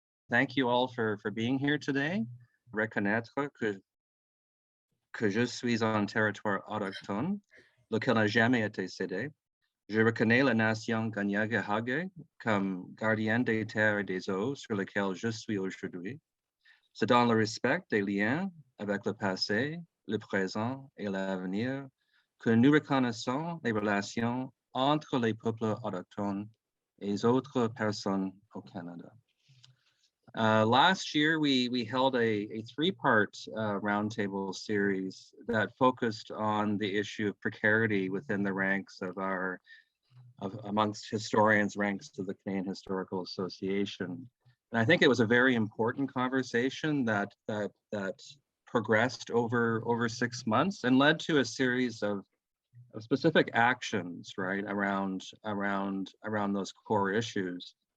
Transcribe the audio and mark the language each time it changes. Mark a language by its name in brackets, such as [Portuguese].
[English] thank you all for being here today. [French] Reconnaître que je suis un territoire autochtone, lequel n'a jamais été cédé. Je reconnais la nation Kanien'kehá:ka comme gardienne des terres et des eaux sur lesquelles je suis aujourd'hui. C'est dans le respect des liens avec le passé, le présent et l'avenir que nous reconnaissons les relations entre les peuples autochtones et les autres personnes au Canada. [English] Last year, we held a three-part roundtable series that focused on the issue of precarity within the ranks of amongst historians, ranks of the Canadian Historical Association. And I think it was a very important conversation that progressed over 6 months and led to a series of specific actions, right, around those core issues.